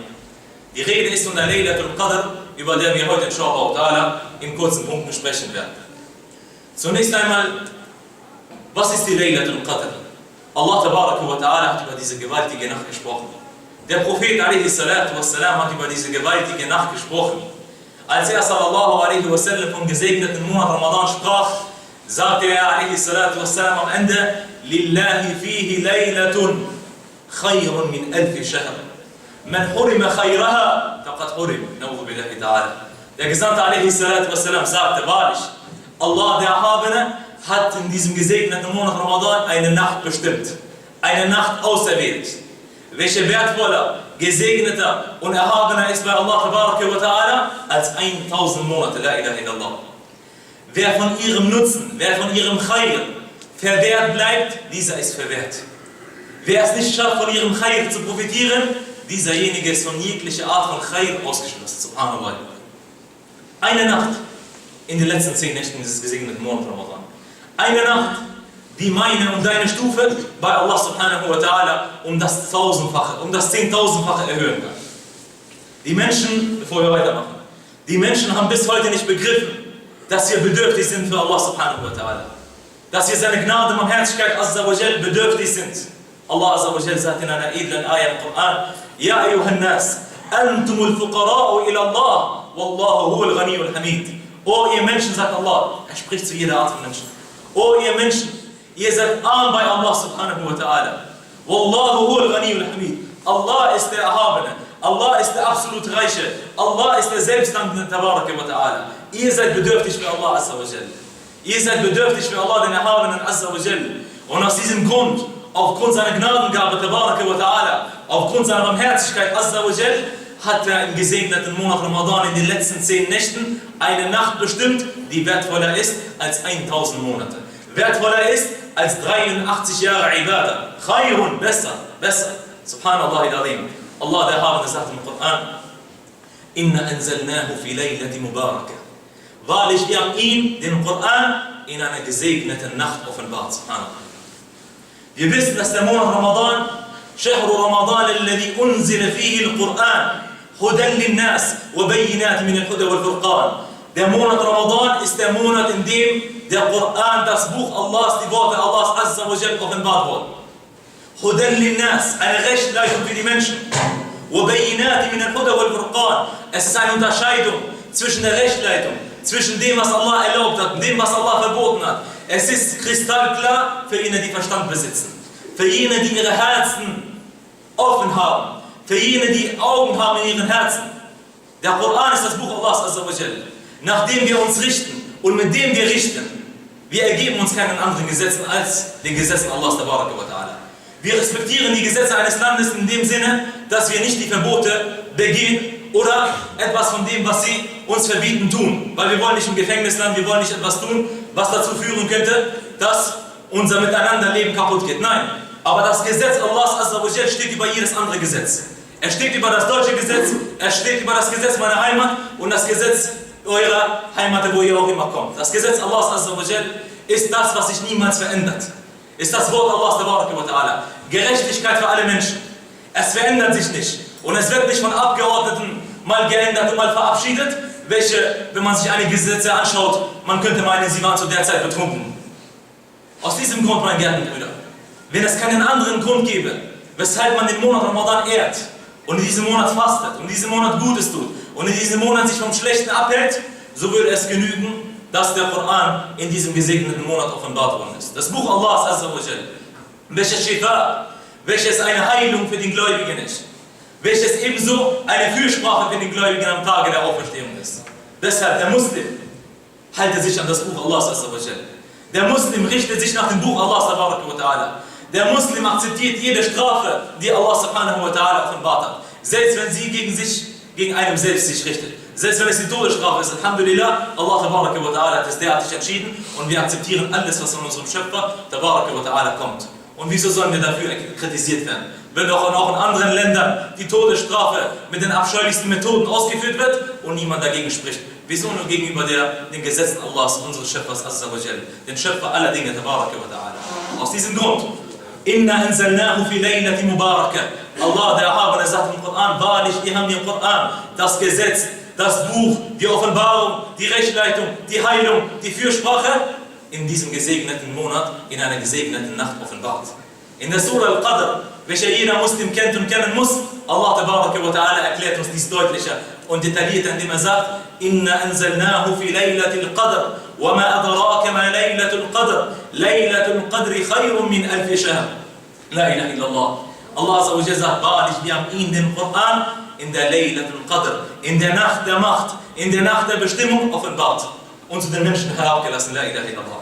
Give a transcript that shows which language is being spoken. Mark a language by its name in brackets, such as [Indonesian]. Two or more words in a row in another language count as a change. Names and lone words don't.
[German] Die Rede ist von der LAYLAT Al-QADR, über der wir heute inshallah in kurzen Punkten sprechen werden. Zunächst einmal, was ist die LAYLAT Al-QADR? Allah [Arabic] تبارك وتعالى [German] hat über diese gewaltige Nacht gesprochen. Der Prophet a.s. hat über diese gewaltige Nacht gesprochen. Als er [Arabic] صلى الله عليه وسلم [German] vom gesegneten Monat Ramadan sprach, sagte er a.s. am Ende: [Arabic] لله فيه ليلة خير من ألف شهر. من حرم خيرها فقد حرم. نعوذ بالله تعالى. [German] Der Gesandte a.s. sagte wahrlich, Allah der Erhabene hat in diesem gesegneten Monat Ramadan eine Nacht bestimmt, eine Nacht auserwählt, welche wertvoller, gesegneter und erhabener ist bei Allah [Arabic] تبارك وتعالى [German] als 1000 Monate, [Arabic] لا إله إلا الله. [German] Wer von ihrem Nutzen, wer von ihrem Khair verwehrt bleibt, dieser ist verwehrt. Wer es nicht schafft, von ihrem Khair zu profitieren, dieserjenige ist von jeglicher Art von Khair ausgeschlossen. [Arabic] Subhanallah. [German] Eine Nacht in den letzten 10 Nächten dieses gesegneten Monats Ramadan. Eine Nacht, die meine und deine Stufe bei Allah [Arabic] سبحانه وتعالى [German] um das 1000-fache, um das 10.000-fache erhöhen kann. Die Menschen, bevor wir weitermachen, die Menschen haben bis heute nicht begriffen, dass wir bedürftig sind für Allah [Arabic] سبحانه وتعالى. [German] Dass wir seine Gnade und Barmherzigkeit [Arabic] عز وجل [German] bedürftig sind. Allah [Arabic] عز وجل [German] sagt in einer edlen Ayah im Koran: [Arabic] يا أيها الناس أنتم الفقراء إلى الله والله هو الغني الحميد. [German] O ihr Menschen, sagt Allah, er spricht zu jeder Art von Menschen. O ihr Menschen, ihr seid arm bei Allah [Arabic] سبحانه وتعالى. والله هو الغني الحميد. [German] Allah ist der Erhabene. Allah ist der absolut Reiche. Allah ist der Selbstdankende [Arabic] تبارك وتعالى. [German] Ihr seid bedürftig für Allah [Arabic] عز وجل. [German] Ihr seid bedürftig für Allah, den Erhabenen [Arabic] عز وجل. [German] Und aus diesem Grund, aufgrund seiner Gnadengabe [Arabic] تبارك وتعالى, [German] aufgrund seiner Barmherzigkeit [Arabic] عز وجل, [German] hat er im gesegneten Monat Ramadan in den letzten 10 Nächten eine Nacht bestimmt, die wertvoller ist als 1000 Monate. Wertvoller ist als 83 Jahre Ibadah. [Arabic] Khayrun, besser. سبحان الله العظيم. [German] Allah der Erhabene sagt im Koran: [Arabic] إنا أنزلناه في ليلة مباركة. [German] Wahrlich, wir haben ihn, den Koran, in einer gesegneten Nacht offenbart. [Arabic] Subhanallah. [German] Wir wissen, dass der Monat Ramadan, [Arabic] شهر رمضان الذي أنزل فيه القرآن هدى للناس وبينات من الهدى والفرقان. [German] Der Monat Ramadan ist der Monat, in dem der Koran, das Buch Allahs, die Worte Allahs [Arabic] عز وجل [German] offenbart wurden. [Arabic] هدى للناس, [German] eine Rechtleitung für die Menschen. [Arabic] وبينات من الهدى والفرقان. [German] Es ist eine Unterscheidung zwischen der Rechtleitung, zwischen dem, was Allah erlaubt hat und dem, was Allah verboten hat. Es ist kristallklar für jene, die Verstand besitzen. Für jene, die ihre Herzen offen haben. Für jene, die Augen haben in ihren Herzen. Der Koran ist das Buch Allahs [Arabic] عز وجل, [German] nach dem wir uns richten und mit dem wir richten. Wir ergeben uns keinen anderen Gesetzen als den Gesetzen Allahs [Arabic] تبارك وتعالى. [German] Wir respektieren die Gesetze eines Landes in dem Sinne, dass wir nicht die Verbote begehen oder etwas von dem, was sie uns verbieten, tun. Weil wir wollen nicht im Gefängnis landen, wir wollen nicht etwas tun, was dazu führen könnte, dass unser Miteinanderleben kaputt geht. Nein, aber das Gesetz Allahs [Arabic] عز وجل [German] steht über jedes andere Gesetz. Er steht über das deutsche Gesetz, er steht über das Gesetz meiner Heimat und das Gesetz eurer Heimat, wo ihr auch immer kommt. Das Gesetz Allahs [Arabic] عز وجل [German] ist das, was sich niemals verändert. Ist das Wort Allahs [Arabic] تبارك وتعالى. [German] Gerechtigkeit für alle Menschen. Es verändert sich nicht. Und es wird nicht von Abgeordneten mal geändert und mal verabschiedet, welche, wenn man sich einige Gesetze anschaut, man könnte meinen, sie waren zu der Zeit betrunken. Aus diesem Grund, meine geehrten Brüder, wenn es keinen anderen Grund gäbe, weshalb man den Monat Ramadan ehrt und in diesem Monat fastet und in diesem Monat Gutes tut und in diesem Monat sich vom Schlechten abhält, so würde es genügen, dass der Koran in diesem gesegneten Monat offenbart worden ist. Das Buch Allahs [Arabic] عز وجل, [German] welches Shifa, welches eine Heilung für den Gläubigen ist, welches ebenso eine Fürsprache für den Gläubigen am Tage der Auferstehung ist. Deshalb, der Muslim halte sich an das Buch Allahs [Arabic] عز وجل. [German] Der Muslim richtet sich nach dem Buch Allahs [Arabic] سبحانه وتعالى. [German] Der Muslim akzeptiert jede Strafe, die Allah [Arabic] سبحانه وتعالى [German] offenbart hat. Selbst wenn sie gegen einem selbst sich richtet. Selbst wenn es die Todesstrafe ist, Alhamdulillah, Allah [Arabic] تبارك وتعالى [German] hat es derartig entschieden und wir akzeptieren alles, was von unserem Schöpfer [Arabic] تبارك وتعالى [German] kommt. Und wieso sollen wir dafür kritisiert werden? Wenn auch in anderen Ländern die Todesstrafe mit den abscheulichsten Methoden ausgeführt wird und niemand dagegen spricht. Wieso nur gegenüber den Gesetzen Allahs, unseres Schöpfers [Arabic] عز وجل, [German] den Schöpfer aller Dinge [Arabic] تبارك وتعالى. [German] Aus diesem Grund, [Arabic] إنا أنزلناه في ليلة مباركة. [German] Allah, der Erhabene, sagt im Koran, wahrlich, wir haben den Koran, das Gesetz, das Buch, die Offenbarung, die Rechtleitung, die Heilung, die Fürsprache in diesem gesegneten Monat, in einer gesegneten Nacht offenbart. In der Surah Al-QADR, welche jeder Muslim kennt und kennen muss, Allah [Arabic] تبارك وتعالى [German] erklärt uns dies deutlicher und detaillierter, indem er sagt, [Arabic] إنا أنزلناه في ليلة القدر وما أدراك ما ليلة القدر ليلة القدر خير من ألف شهر. لا إله إلا الله. [German] Allah [Arabic] عز وجل [German] sagt, wahrlich, wir haben ihn, den Koran, in der Laylat al-Qadr, in der Nacht der Macht, in der Nacht der Bestimmung offenbart und zu den Menschen herabgelassen. [Arabic] لا إله إلا الله.